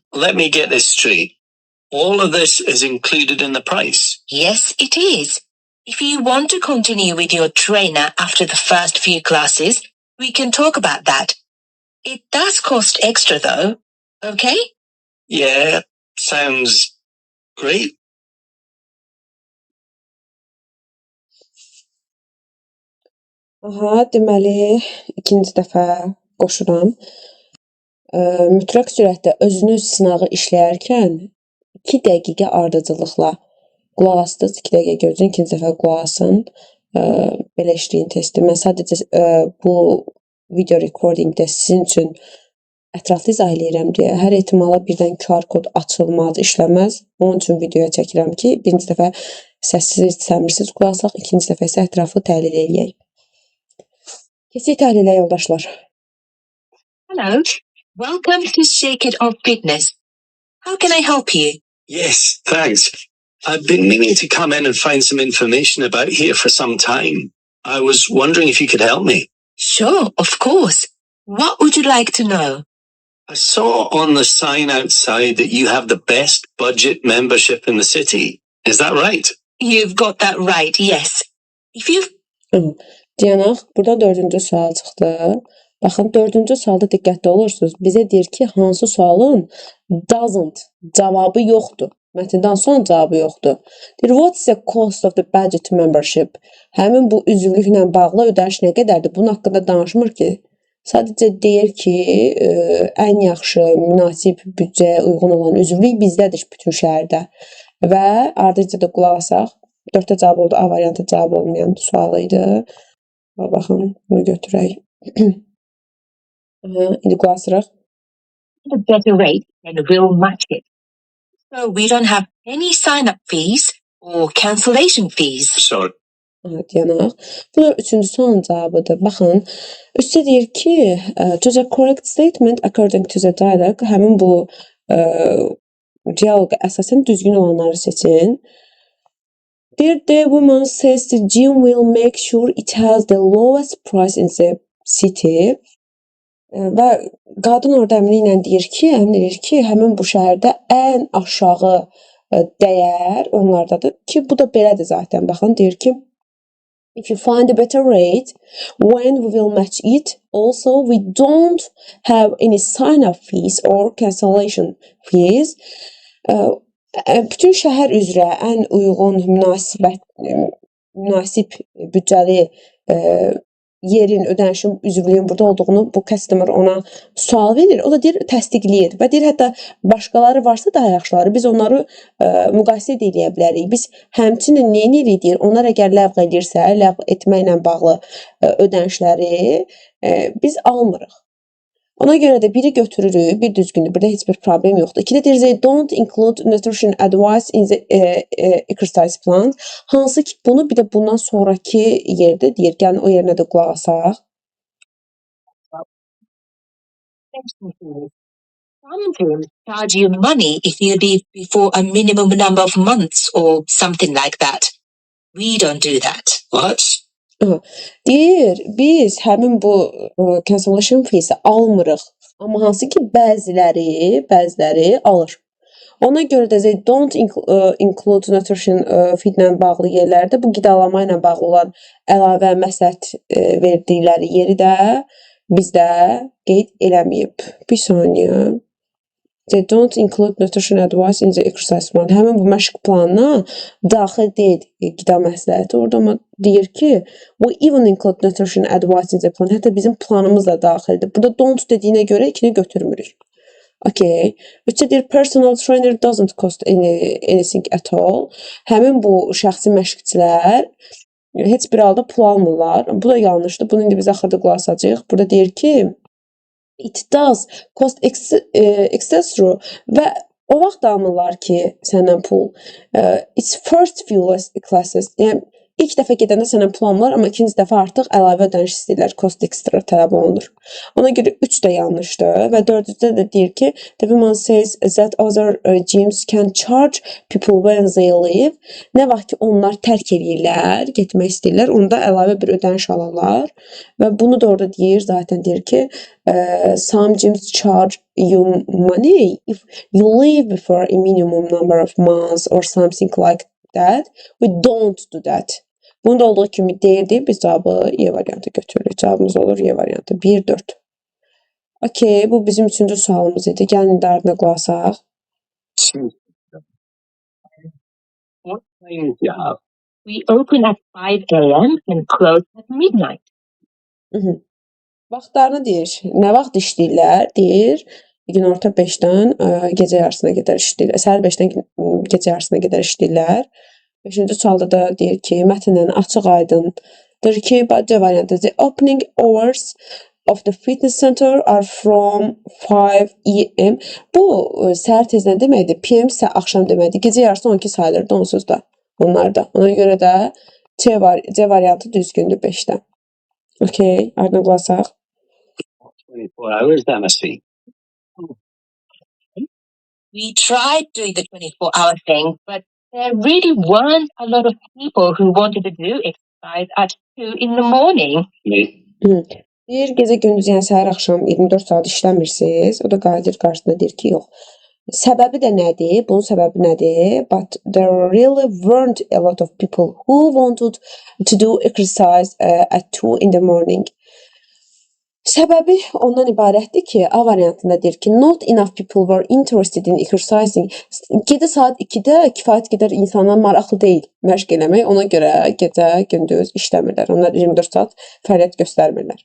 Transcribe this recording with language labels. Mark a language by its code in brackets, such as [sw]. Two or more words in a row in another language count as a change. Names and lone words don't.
[en] Let me get this straight. All of this is included in the price? Yes, it is. If you want to continue with your trainer after the first few classes, we can talk about that. It does cost extra though, okay? Yeah, sounds great. [az] Aha, deməli, ikinci dəfə qoşuram. Mütləq sürətdə özünüz sınağı işləyərkən 2 dəqiqə ardıcıllıqla qulaq asdınız, 2 dəqiqə gözləyin, ikinci dəfə qulaq asın. Belə işləyin testi. Mən sadəcə bu [en] video recordingdə [az] sizin üçün ətraflı izah eləyirəm deyə hər ehtimala birdən QR kod açılmaz, işləməz. Onun üçün videoya çəkirəm ki, birinci dəfə səssiz, səmirsiz qulaq asaq, ikinci dəfə isə ətraflı təhlil eləyək. Keçək təhlilə yoldaşlar. [en] Hello. Welcome to Shake It Off Fitness. How can I help you? Yes, thanks. I've been meaning to come in and find some information about here for some time. I was wondering if you could help me. Sure, of course. What would you like to know? I saw on the sign outside that you have the best budget membership in the city. Is that right? You've got that right, yes. If you [az] Deyənək, burada 4-cü sual çıxdı. Baxın, 4-cü sualda diqqətli olursunuz. Bizə deyir ki, hansı sualın doesn't cavabı yoxdur. Mətndən sonra cavabı yoxdur. Deyir, [en] what is the cost of the budget membership? [az] Həmin bu üzvlüklə bağlı ödəniş nə qədərdir? Bunun haqqında danışmır ki. Sadəcə deyir ki, ən yaxşı, münasib büdcəyə uyğun olan üzvlük bizdədir bütün şəhərdə. Və ardınca da qulaq asaq. 4-də cavab oldu, A variantı cavab olmayan sual idi. Baxın, bunu götürək. İndi qulaq asırıq. [en] a better rate, then we'll match it. So we don't have any sign-up fees or cancellation fees. Sorry. [az] Deyənək. Bu da 3-cü sualın cavabıdır. Baxın, üstə deyir ki, [en] to the correct statement according to the dialogue, [az] həmin bu diyaloqa əsasən düzgün olanları seçin. Deyir, [en] the woman says the gym will make sure it has the lowest price in the city. [az] Və qadın orada əminliklə deyir ki, həmin bu şəhərdə ən aşağı dəyər onlardadır ki, bu da belədir zaten. Baxın, deyir ki, [en] if you find a better rate, when we will match it, also we don't have any sign-up fees or cancellation fees. [az] Bütün şəhər üzrə ən uyğun, münasib büdcəli yerin, ödənişin, üzvlüyün burada olduğunu bu customer ona sual verir. O da deyir, təsdiqləyir və deyir, hətta başqaları varsa daha yaxşıları, biz onları müqayisə edə bilərik. Biz həmçinin nə edirik deyir, onlar əgər ləğv edirsə, ləğv etməklə bağlı ödənişləri biz almırıq. Ona görə də biri götürürük, bir düzgündür, burada heç bir problem yoxdur. İkidə deyir, [en] they don't include nutrition advice in the exercise plan. [az] Hansı ki, bunu bir də bundan sonraki yerdə deyir, gəlin o yerinə də qulaq asaq. [en] Some gyms charge you money if you leave before a minimum number of months or something like that. We don't do that. What? [az] Deyir, biz həmin bu [en] cancellation fees [az] almırıq. Amma hansı ki, bəziləri alır. Ona görə də [en] they don't include nutrition feed-lə [az] bağlı yerlərdə bu qidalama ilə bağlı olan əlavə məsləhət verdikləri yeri də bizdə qeyd eləməyib. Bir saniyə. [en] They don't include nutrition advice in the exercise plan. [az] Həmin bu məşq planına daxil deyil qida məsləhəti. Orada amma deyir ki, [en] we even include nutrition advice in the plan. [az] Hətta bizim planımız da daxildir. Burada don't dediyinə görə ikini götürmürük. Okay. Üçə deyir, [en] personal trainer doesn't cost anything at all. [az] Həmin bu şəxsi məşqçilər heç bir halda pul almırlar. Bu da yanlışdır. Bunu indi biz axırda qulaq asacağıq. Burada deyir ki, [en] it does cost extra [az] və o vaxt almırlar ki, səndən pul. [en] It's first few classes. [az] Yəni, ilk dəfə gedəndə səndən pul almırlar, amma ikinci dəfə artıq əlavə ödəniş istəyirlər, [en] cost extra [az] tələb olunur. Ona görə 3 də yanlışdır və 4-cüdə də deyir ki, [en] the woman says that other gyms can charge people when they leave. [az] Nə vaxt ki, onlar tərk edirlər, getmək istəyirlər, onda əlavə bir ödəniş alırlar və bunu da orada deyir, zaten deyir ki, [en] some gyms charge you money if you leave before a minimum number of months or something like that. We don't do that. [az] Bunu da olduğu kimi deyirdi, biz cavabı Y variantı götürürük. Cavabımız olur Y variantı. 1-4. Okey, bu bizim 3-cü sualımız idi. Gəlin indi ardına qulaq asaq. [en] What time do you have? We open at 5 a.m. and close at midnight. [az] Vaxtlarını deyir. Nə vaxt işləyirlər? Deyir, günorta 5-dən gecə yarısına qədər işləyirlər. Səhər 5-dən gecə yarısına qədər işləyirlər. 5-ci sualda da deyir ki, mətndən açıq aydındır ki, C variantı. [en] The opening hours of the fitness center are from 5 a.m. [az] Bu, səhər tezdən deməkdir. PM isə axşam deməkdir. Gecə yarısı 12 sayılırdı onsuz da. Onlarda. Ona görə də C variantı düzgündür 5-dən. Okey, ardına qulaq asaq. [en] 24 hours, that must be. We tried doing the 24-hour thing, but there really weren't a lot of people who wanted to do exercise at 2 in the morning. [az] Deyir, gecə gündüz, yəni səhər axşam 24 saat işləmirsiniz. O da qayıdır qarşısında deyir ki, yox. Səbəbi də nədir? Bunun səbəbi nədir? [en] But there really weren't a lot of people who wanted to do exercise at 2 in the morning. [az] Səbəbi ondan ibarətdir ki, A variantında deyir ki, [en] not enough people were interested in exercising. [az] Gecə saat 2-də kifayət qədər insanlar maraqlı deyil məşq eləmək. Ona görə gecə, gündüz işləmirlər. Onlar 24 saat fəaliyyət göstərmirlər.